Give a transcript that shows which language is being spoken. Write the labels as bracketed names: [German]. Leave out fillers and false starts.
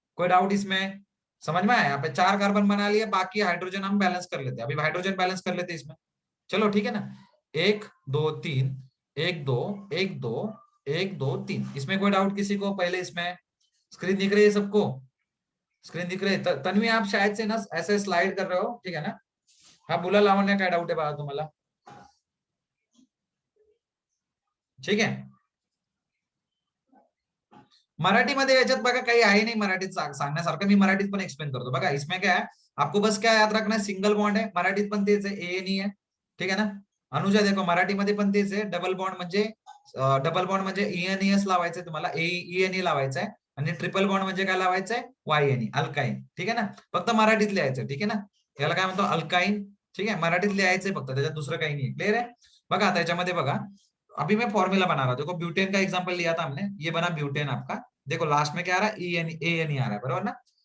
[Hindi] कोई डाउट इसमें, समझ में आया। यहाँ पे 4 कार्बन बना लिया, बाकी हाइड्रोजन हम बैलेंस कर लेते हैं। अभी हाइड्रोजन बैलेंस कर लेते हैं इसमें, चलो ठीक है ना। 1 2 3, 1 2 1 2 1 2 3। इसमें कोई डाउट किसी को, पहले इसमें स्क्रीन दिख रही है सबको, स्क्रीन दिख रही है। तन्वी आप शायद से ना ऐसे स्लाइड कर रहे हो, ठीक है ना। [Marathi] हाँ बोला, लावण्य काय डाऊट आहे बघा तुम्हाला, ठीक आहे। मराठीमध्ये याच्यात बघा काही आहे नाही मराठीत सांगण्यासारखं, मी मराठीत पण एक्सप्लेन करतो बघा। [Hindi] इसमें क्या है, आपको बस क्या याद रखना है, सिंगल बॉन्ड है, [Marathi] मराठीत पण तेच आहे, [Hindi] ए एन ई है, ठीक है ना। [Marathi] अनुजा देखो मराठीमध्ये पण तेच आहे, डबल बॉन्ड म्हणजे ई एन ई एस लावायचंय तुम्हाला, ई एन ई लावायचं आहे, आणि ट्रिपल बॉन्ड म्हणजे काय लावायचंय, वाय एन ई, अल्काईन, ठीक आहे ना। फक्त मराठीत लिहायचं, ठीक आहे ना। याला काय म्हणतो, अल्काईन, ठीक आहे, मराठीत लिहायचंय फक्त, त्याच्यात दुसरं काही नाही। क्लियर आहे बघा। आता याच्यामध्ये बघा, [Hindi] अभी मैं फॉर्मूला बना रहा हूं, देखो ब्यूटेन का एग्जांपल लिया था हमने, ये बना ब्यूटेन आपका। देखो लास्ट में क्या आ रहा है, ए एन ई आ रहा है, [Marathi] बरोबर ना।